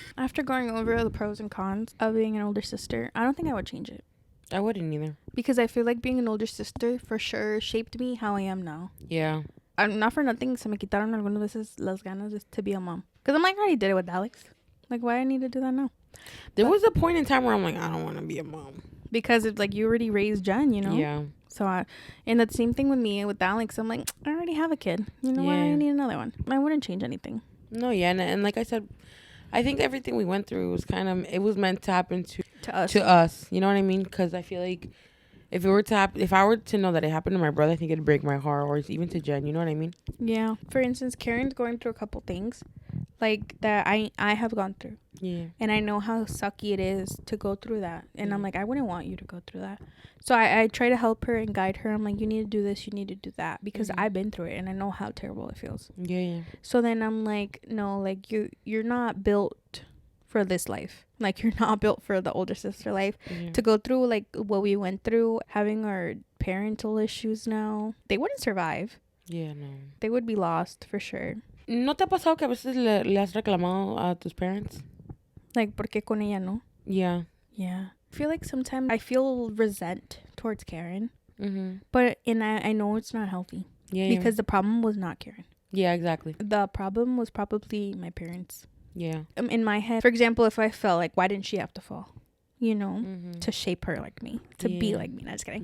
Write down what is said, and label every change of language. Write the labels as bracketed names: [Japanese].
[English] After going over the pros and cons of being an older sister, I don't think I would change it. I wouldn't either. Because I feel like being an older sister for sure shaped me how I am now. Yeah. Not for nothing, [Spanish] se me quitaron algunas veces las ganas [English] to be a mom. Because I'm like, I already did it with Alex. Like, why I need to do that now? There was a point in time where I'm like, I don't want to be a mom. Because it's like, you already raised Jen, you know? Yeah. So, and the same thing with me, with Alex. I'm like, I already have a kid. You know what? I need another one. I wouldn't change anything. No, yeah. And like I said, I think everything we went through was it was meant to happen to us. You know what I mean? Because I feel like if it were to happen, if I were to know that it happened to my brother, I think it'd break my heart, or even to Jen. You know what I mean? Yeah. For instance, Karen's going through a couple things. like that I have gone through. Yeah. And I know how sucky it is to go through that. And I'm like, I wouldn't want you to go through that. So I try to help her and guide her. I'm like, you need to do this, you need to do that, because I've been through it and I know how terrible it feels. Yeah. So then I'm like, no, like you're not built for this life. Like, you're not built for the older sister life. To go through like what we went through, having our parental issues now. They wouldn't survive. Yeah, no. They would be lost for sure. [Spanish] ¿No te ha pasado que a veces le has reclamado a tus parents? Like, ¿por qué con ella no? [English] Yeah. Yeah. I feel like sometimes I feel resent towards Karen. But I know it's not healthy. Yeah. Because the problem was not Karen. Yeah, exactly. The problem was probably my parents. Yeah. In my head, for example, if I felt like, why didn't she have to fall? You know, to shape her like me, to be like me. No, just kidding.